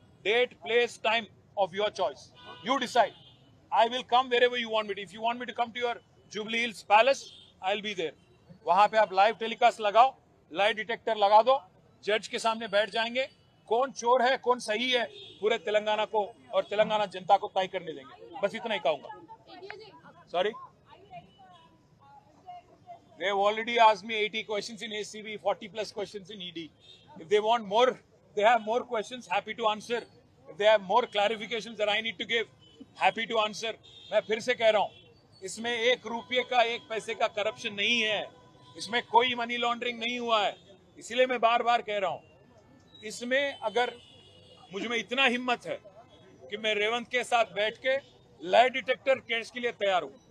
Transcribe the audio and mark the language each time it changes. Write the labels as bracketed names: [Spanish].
[English] Date, place, time of your choice, you decide. I will come wherever you want me. If you want me to come to your Jubilee Hills palace, I will be there. [Hindi] वहां पे आप live telecast लगाओ, lie detector लगा दो, जज के सामने बैठ जाएंगे. कौन चोर है, कौन सही है, पूरे तेलंगाना को और तेलंगाना जनता को तय करने देंगे. बस इतना ही कहूंगा. [English] Sorry, they have already asked me 80 questions in ACB, 40 plus questions in ED. If they want more, they have more questions, happy to answer. If they have more clarifications that I need to give, happy to answer. [Hindi] मैं फिर से कह रहा हूं, इसमें 1 रुपये का, 1 पैसे का करप्शन नहीं है. इसमें कोई मनी लॉन्ड्रिंग नहीं हुआ है. इसलिए मैं बार बार कह रहा हूं, इसमें अगर मुझ में इतना हिम्मत है कि मैं रेवंत के साथ बैठ के लाई डिटेक्टर केस के लिए तैयार हूं.